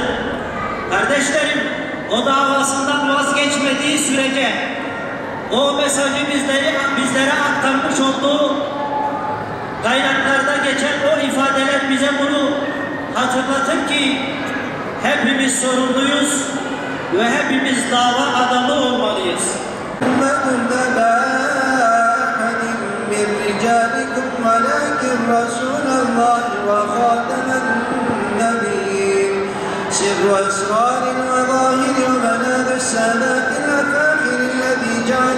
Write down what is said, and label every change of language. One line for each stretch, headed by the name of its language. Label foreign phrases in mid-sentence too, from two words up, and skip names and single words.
Turkish: Kardeşlerim, o davasından vazgeçmediği sürece o mesajı bizlere aktarmış olduğu kaynaklarda geçen o ifadeler bize bunu hatırlatır ki hepimiz sorumluyuz ve hepimiz dava adamı olmalıyız.
Arabic: سر أسرار وظاهر ومنال السادات الأفاخر الذي جعل